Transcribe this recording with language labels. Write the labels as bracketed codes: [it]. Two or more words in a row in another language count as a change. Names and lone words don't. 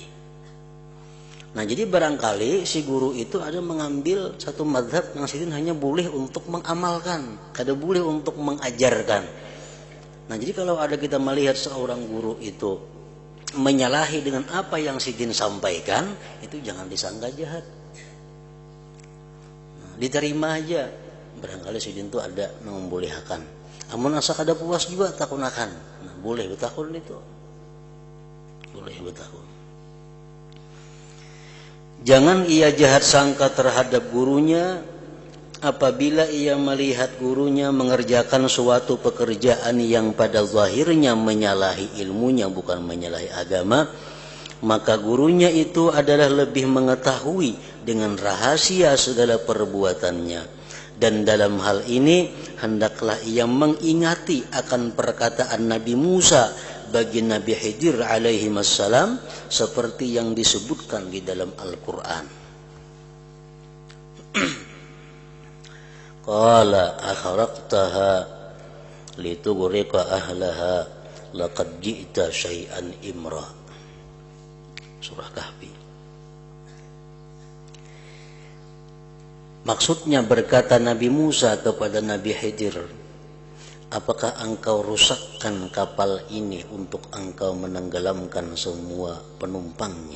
[id] Nah, jadi barangkali si guru itu ada mengambil satu mazhab yang sidin hanya boleh untuk mengamalkan, kada boleh untuk mengajarkan. Nah, jadi kalau ada kita melihat seorang guru itu menyalahi dengan apa yang sidin sampaikan, itu jangan disangka jahat. Nah, diterima aja. Barangkali sidin itu ada membolehkan. [bjn] Amun asa kada puas juga takunakan. [id] Nah, [bjn] boleh betakun itu. Boleh betakun. [id] Jangan ia jahat sangka terhadap gurunya apabila ia melihat gurunya mengerjakan suatu pekerjaan yang pada zahirnya menyalahi ilmunya bukan menyalahi agama, maka gurunya itu adalah lebih mengetahui dengan rahasia segala perbuatannya. Dan dalam hal ini hendaklah ia mengingati akan perkataan Nabi Musa bagi Nabi Khidir [ar] alaihi wassalam [id] seperti yang disebutkan di dalam Al-Quran. [ar] Qala akhraqtaha litughriqa ahlaha laqad ji'ta syai'an imra. [id] Surah Kahfi. Maksudnya berkata Nabi Musa kepada Nabi Khidir, apakah engkau rusakkan kapal ini untuk engkau menenggelamkan semua penumpangnya?